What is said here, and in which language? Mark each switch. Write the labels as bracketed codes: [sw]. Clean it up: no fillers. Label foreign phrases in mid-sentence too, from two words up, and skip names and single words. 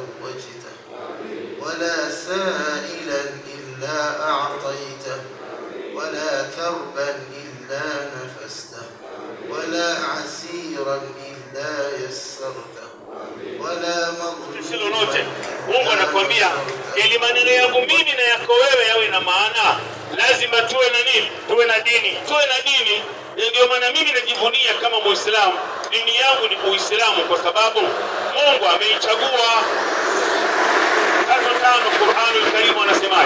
[ar] وجهته ولا سائلا إلا أعطيته ولا كربا إلا نفسته ولا عسيرا إلا يسرته ولا مظلوما. [sw] Mungu anakuambia ili maneno yangu mimi na yako wewe yawe na maana, lazima tuwe na nini? Tuwe na dini. Tuwe na dini. Ndio maana mimi najivunia kama Muislamu, dini yangu ni Uislamu kwa sababu Mungu ameichagua. 3:5 [ar] القرآن الكريم [sw] anasemaje?